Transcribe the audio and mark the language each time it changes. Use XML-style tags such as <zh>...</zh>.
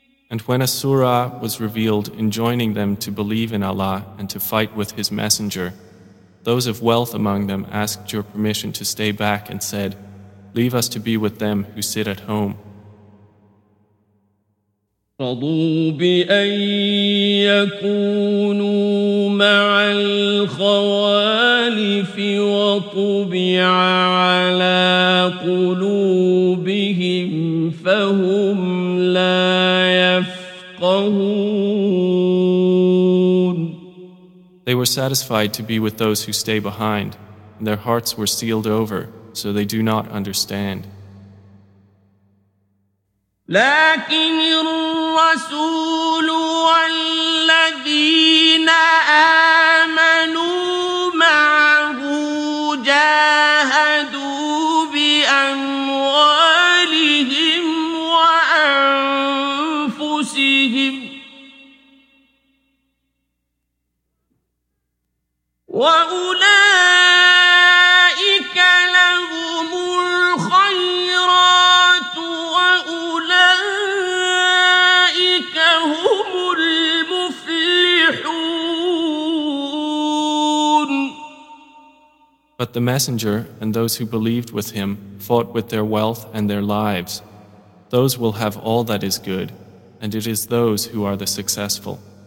<en>And when a surah was revealed enjoining them to believe in Allah and to fight with His Messenger, those of wealth among them asked your permission to stay back and said, "Leave us to be with them who sit at home."</en> <ar>رضوا بأن يكونوا مع الخوالف وطبع على قلوبهم فهم لا يفقهون.</ar> <en>They were satisfied to be with those who stay behind, and their hearts were sealed over, so they do not understand.</en> <ar>لكن الرسول والذين آمنوا معه جاهدوا بأموالهم وأنفسهم وأولئك لهم الخيرات وأولئك هم المفلحون.</ar> <en>But the messenger and those who believed with him fought with their wealth and their lives. Those will have all that is good, and it is those who are the successful.</en>